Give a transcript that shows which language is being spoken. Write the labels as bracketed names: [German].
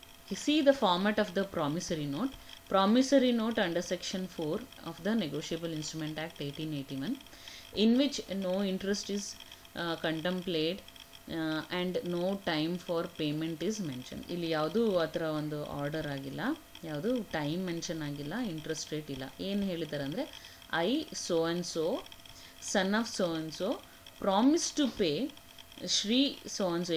[English] You see the format of the promissory note. Promissory note under section 4 of the Negotiable Instrument Act 1881, in which no interest is contemplated and no time for payment is mentioned. [Kannada] ಇಲ್ಲಿ ಯಾವುದು ಆ ಥರ ಒಂದು order ಆಗಿಲ್ಲ, ಯಾವುದು time mention ಆಗಿಲ್ಲ, interest rate ಇಲ್ಲ. ಏನು ಹೇಳಿದ್ದಾರೆ ಅಂದರೆ, [English] I so and so, son of so and so, promise to pay Shri so and so.